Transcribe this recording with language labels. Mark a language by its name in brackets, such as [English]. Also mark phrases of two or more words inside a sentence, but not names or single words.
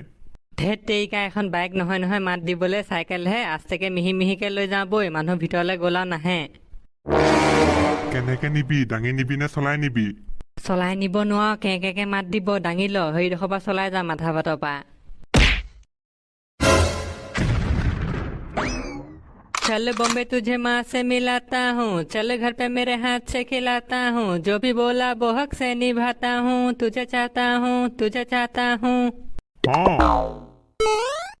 [Assamese] ধেত তেৰিকা এখন বাইক নহয় মাত দিবলৈ চাইকেলহে আস্তেকে মিহিকে লৈ যাওঁ বৈ মানুহ ভিতৰলৈ গ'লা নাহে কেনেকে নিবি দাঙি নিবি নে চলাই নিবি চলাই নিব নোৱাৰ কেকে মাত দিব দাঙি ল সেইডোখৰ পৰা চলাই যাম মাথা বাটৰ পৰা [Hindi] चल बॉम्बे तुझे माँ से मिलाता हूँ, चल घर पे मेरे हाथ से खिलाता हूँ, जो भी बोला वो हक से निभाता हूँ, तुझे चाहता हूँ, तुझे चाहता हूँ। हाँ